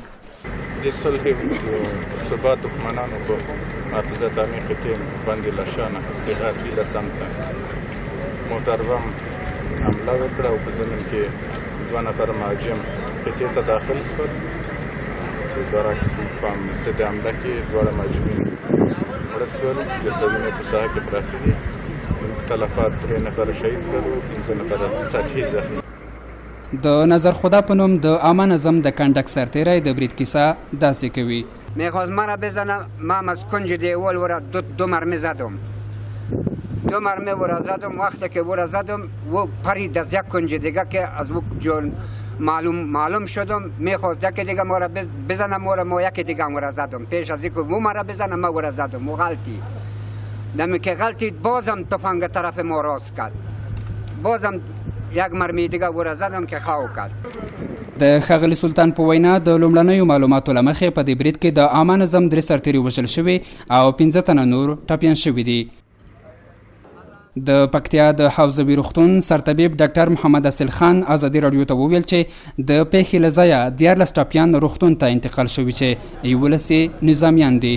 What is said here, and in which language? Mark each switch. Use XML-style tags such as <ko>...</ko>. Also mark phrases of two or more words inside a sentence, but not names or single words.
<ps>د صلح ثبات دښمنانو په حافظه تعمیر قطعې باندې له شانه د غربي له سمته موټر بم حمله وکړه او په زمین کې 2 نفر مهاجم قطعې ته داخل شول چې برعکس په ضد حمله کې 2 مهاجمین مړه شول، جسدونه په ساحه کې پراته دي. تلفات 3 نفر شهید کړو، 15 نفر سطحي زخمي. د نظر خدا په نوم د عامه نظم د کنډک سرتیری د برید کیسه داسې کوي.</ps> <fa>میخواست مرا بزنه، من از کنج دیوال ورا دو مرمی زدم. 2 مرمی ورا زدم. وقتی که ورا زدم و پرید از یک کنج دیگه که از او جون معلوم شدم میخواست یکی دیگه مرا بزنم، ما یکی دیگه مرا زدم. پیش از اینکه او مرا بزنه ما ورا زدم. و غلطی دمی که غلطید بازم تفنگ طرف ما راست کرد، بازم یک مرمی دیگه ورا زدم که خاو کرد.</fa> <ps>د ښاغلي سلطان په وینا د لومړنیو معلوماتو له مخې په دې برید کې د عامه نظم 3 سرتیري وژل شوي او 15 تنه نور ټپیان شوي دي. د پکتیا د حوزوي روغتون سرطبیب ډاکټر محمد اصل خان ازادي راډیو ته وویل چې د پیښې له ځایه 14 ټپیان روغتون ته انتقال شوي چې 11 نظامیان دي.</ps>